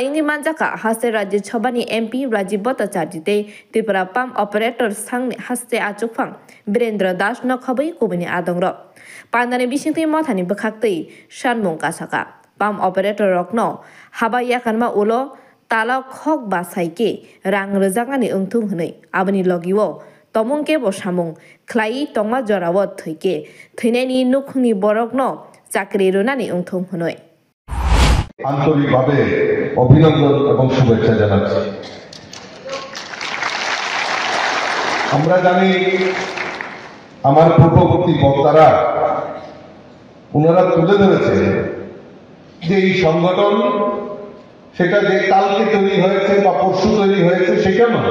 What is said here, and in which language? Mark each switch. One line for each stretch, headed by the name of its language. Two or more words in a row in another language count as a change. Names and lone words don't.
Kok Borok: Ingiman Jaka Haste Rajit Chobani MP Rajiv Bhattacharjite Tripura Palm Operator Sangni Haste Achukfang Birendra Das Nokhabai Kubini Adongro Pandani Bishingti Mothani Bakakti Shanmung Kasaka Palm Operator Rokno Haba Yakanma Ulo Tala Khok Basaike Rang Rezangani Ungtung Hne Abani Logiwo Tomungke Bosamung Klai Tongma Jorawat Thuike Thuneni Nukhni Borokno Chakri Runani Ungthum Hunoi
Bangla: আন্তরিকভাবে অভিনন্দন এবং শুভেচ্ছা জানাচ্ছি। আমরা জানি আমার পূর্ববর্তী বক্তারা ওনারা তুলে ধরেছে যে এই সংগঠন সেটা যে কালকে তৈরি হয়েছে বা পরশু তৈরি হয়েছে সেটা নয়।